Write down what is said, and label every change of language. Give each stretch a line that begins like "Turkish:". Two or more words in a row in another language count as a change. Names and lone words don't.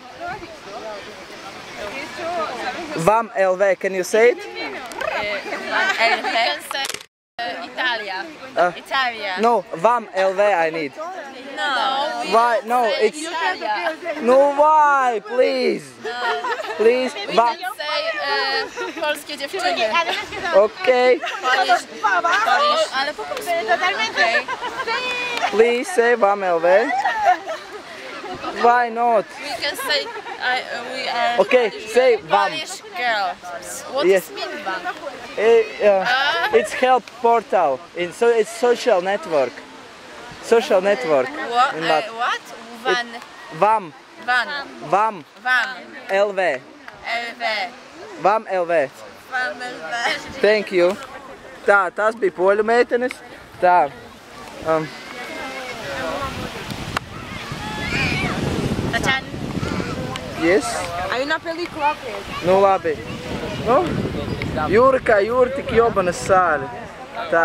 English: Vam LV, can you say it? Italia. Italia. No, Vam LV I need. No. Why? No, it's... Italia. No, why? Please. Please. We can say
Polish: polskie dziewczyny.
English: Okay.
Polish: Polish. Ale po polsku.
English: Okay. Please say Vam LV. Why not? We can say we are Okay, say Vam. Polish girls. What Yes. does mean Vam? It's help portal. It's social network. Social network. What? In Lat- What? Van. Vam. Van. Vam Van. LV. LV. Vam LV. Van LV. Thank you.
Latvian: Tā, tās bija poļu meitenes. Tā. Yes.
Portuguese: Aí na película.
Latvian: Nu labi. Nu, jūra kā jūra, tik jobanas sāli.